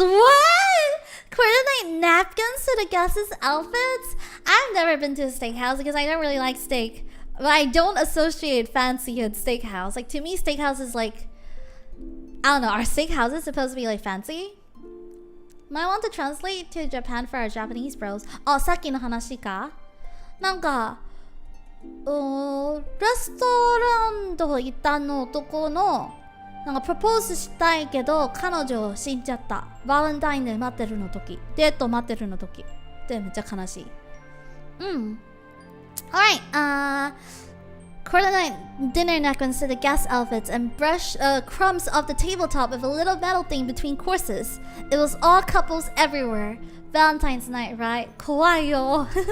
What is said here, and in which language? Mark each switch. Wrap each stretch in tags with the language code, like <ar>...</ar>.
<en>What? Coordinate napkins to the guests' outfits? I've never been to a steakhouse because I don't really like steak. But I don't associate fancy with steakhouse. Like, to me, steakhouse is like... I don't know, are steakhouses supposed to be like fancy? Might want to translate to Japan for our Japanese bros.</en> <ja>Oh, さっきの話か? なんか、レストランと行ったの男のなんかプロポーズしたいけど彼女死んじゃった。バレンタインで待ってるの時、デート待ってるの時でめっちゃ悲しい。</ja> <en>Alright, coordinate dinner napkins to the guest outfits and brush crumbs off the tabletop with a little metal thing between courses. It was all couples everywhere. Valentine's night, right? Kawaii.</en>